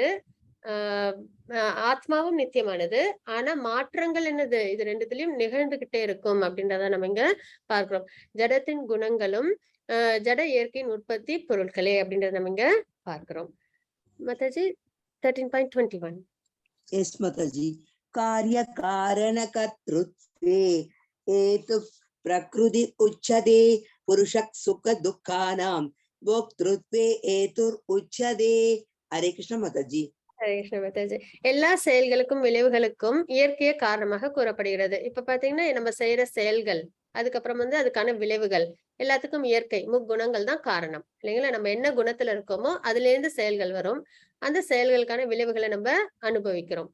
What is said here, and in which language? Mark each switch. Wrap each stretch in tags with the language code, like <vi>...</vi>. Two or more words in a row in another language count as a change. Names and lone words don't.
<ta>ஆஹ் ஆத்மாவும் நித்தியமானது. ஆனா மாற்றங்கள் என்னது? இது ரெண்டுத்துலயும் நிகழ்ந்துகிட்டே இருக்கும் அப்படின்றத நம்ம இங்க பார்க்கிறோம். ஜடத்தின் குணங்களும் ஜட இயற்கையின் உற்பத்தி பொருட்களே அப்படின்றத நம்ம இங்க பார்க்கிறோம். மாதாஜி 13.21.</ta> <en>Yes, Mataji.</en> <sa>कार्य करण कर्तृत्वे हेतु प्रकृति उच्यते पुरुषः सुख दुःखानां भोक्तृत्वे हेतुः उच्यते.</sa> <en>Hare Krishna, Mataji.</en> <ta>ஹரே கிருஷ்ண மாதாஜி. எல்லா செயல்களுக்கும் விளைவுகளுக்கும் இயற்கையே காரணமாக கூறப்படுகிறது. இப்ப பாத்தீங்கன்னா நம்ம செய்யற செயல்கள், அதுக்கப்புறம் அதுக்கான விளைவுகள், எல்லாத்துக்கும் இயற்கை முக்குணங்கள் தான் காரணம் இல்லைங்களா? நம்ம என்ன குணத்துல இருக்கோமோ அதுல இருந்து செயல்கள் வரும். அந்த செயல்களுக்கான விளைவுகளை நம்ம அனுபவிக்கிறோம்.</ta>